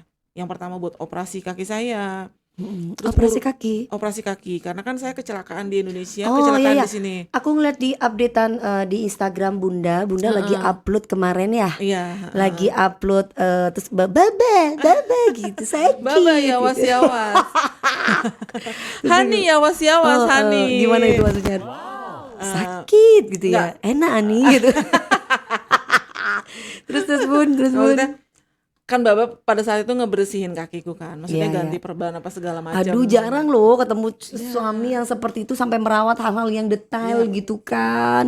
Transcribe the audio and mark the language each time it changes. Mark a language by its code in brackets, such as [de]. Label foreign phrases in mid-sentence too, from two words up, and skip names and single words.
[id] Yang pertama buat operasi kaki saya. Terus Operasi kaki. karena kan saya kecelakaan di Indonesia, Oh, kecelakaan iya. di sini. Aku ngeliat di updatean di Instagram Bunda lagi upload kemarin ya. Iya. Lagi upload terus baba gitu sakit. Baba ya gitu. [tr] was-yawas. Hani ya was-yawas, Hani. [id] Gimana itu maksudnya? Sakit gitu ya. Enak Ani gitu. terus Bun. Maksudnya, kan Baba pada saat itu ngebersihin kakiku kan, maksudnya Iya, ganti perban apa segala macam. Aduh, jarang loh ketemu suami yang seperti itu sampai merawat hal-hal yang detail gitu kan.